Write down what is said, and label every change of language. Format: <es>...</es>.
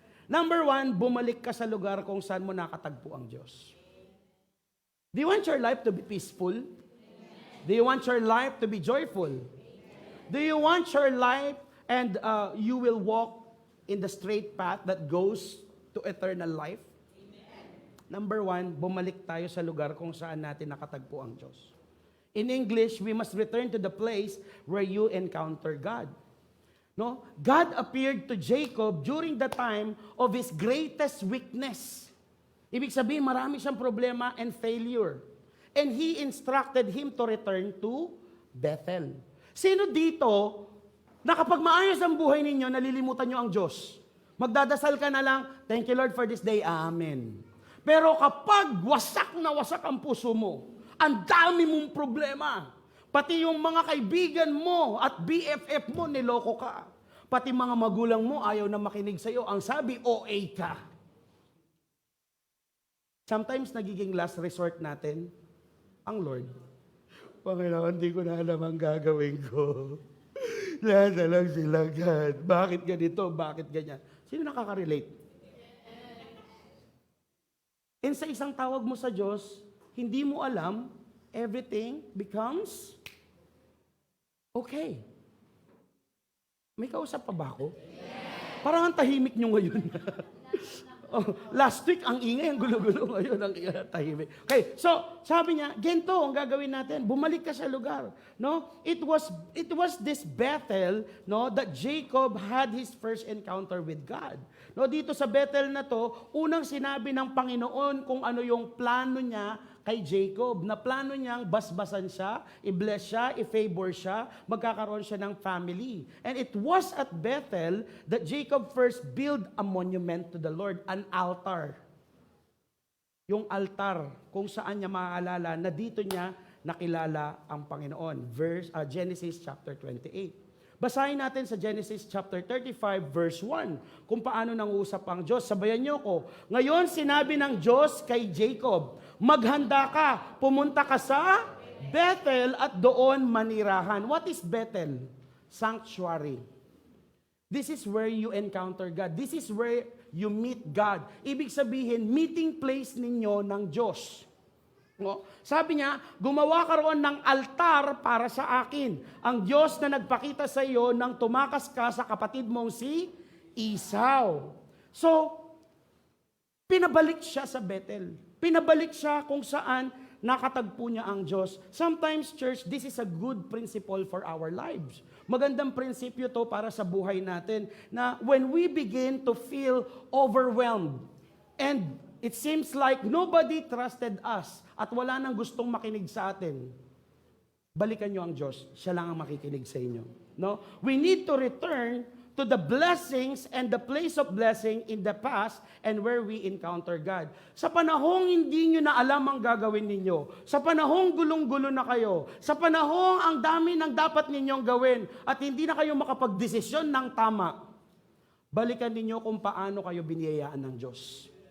<tl>Number 1, bumalik ka sa lugar kung saan mo nakatagpo ang Diyos.</tl> <en>Do you want your life to be peaceful? Do you want your life to be joyful? Do you want your life and you will walk in the straight path that goes to eternal life?</en> <tl>Number 1, bumalik tayo sa lugar kung saan natin nakatagpo ang Diyos.</tl> <en>In English, we must return to the place where you encounter God. No? God appeared to Jacob during the time of his greatest weakness.</en> <tl>Ibig sabihin, marami siyang problema and failure.</tl> <en>And he instructed him to return to Bethel.</en> <tl>Sino dito, na kapag maayos ang buhay ninyo, nalilimutan nyo ang Diyos? Magdadasal ka na lang,</tl> <en>thank you Lord for this day,</en> <tl>Amen. Pero kapag wasak na wasak ang puso mo, ang dami mong problema, pati yung mga kaibigan mo at BFF mo, niloko ka. Pati mga magulang mo, ayaw na makinig sa'yo. Ang sabi, OA ka. Sometimes nagiging last resort natin, ang Lord. Panginoon, hindi ko na alam ang gagawin ko. Lahat na lang sila, God. Bakit ganito? Bakit ganyan? Sino nakaka-relate? And sa isang tawag mo sa Diyos, hindi mo alam,</tl> <en>everything becomes okay.</en> <tl>May kausap pa ba ako? Parang ang tahimik nyo ngayon. Oh, last week, ang ingay, ang gulo-gulo ngayon, ang tahimik. Okay, so, sabi niya, gento ang gagawin natin. Bumalik ka sa lugar. No?</tl> <en>It was this Bethel, no, that Jacob had his first encounter with God.</en> <tl>No, dito sa Bethel na to, unang sinabi ng Panginoon kung ano yung plano niya kay Jacob, na plano niyang basbasan siya, i-bless siya, i-favor siya, magkakaroon siya ng family.</tl> <en>And it was at Bethel that Jacob first built a monument to the Lord, an altar.</en> <tl>Yung altar, kung saan niya maaalala na dito niya nakilala ang Panginoon. Genesis chapter 28. Basahin natin sa Genesis chapter 35 verse 1 kung paano nangusap ang Diyos. Sabayan niyo ko. Ngayon sinabi ng Diyos kay Jacob, maghanda ka, pumunta ka sa Bethel at doon manirahan.</tl> <en>What is Bethel? Sanctuary. This is where you encounter God. This is where you meet God.</en> <tl>Ibig sabihin, meeting place ninyo ng Diyos. No? Sabi niya, gumawa ka roon ng altar para sa akin. Ang Diyos na nagpakita sa iyo nang tumakas ka sa kapatid mong si Esau. So, pinabalik siya sa Bethel. Pinabalik siya kung saan nakatagpo niya ang Diyos.</tl> <en>Sometimes, church, this is a good principle for our lives.</en> <tl>Magandang prinsipyo to para sa buhay natin na</tl> <en>when we begin to feel overwhelmed and it seems like nobody trusted us</en> <tl>at wala nang gustong makinig sa atin, balikan nyo ang Diyos. Siya lang ang makikinig sa inyo. No?</tl> <en>We need to return to the blessings and the place of blessing in the past and where we encounter God.</en> <tl>Sa panahong hindi nyo na alam ang gagawin ninyo, sa panahong gulong-gulo na kayo, sa panahong ang dami ng dapat ninyong gawin at hindi na kayo makapagdesisyon ng tama, balikan ninyo kung paano kayo biniyayaan ng Diyos.</tl>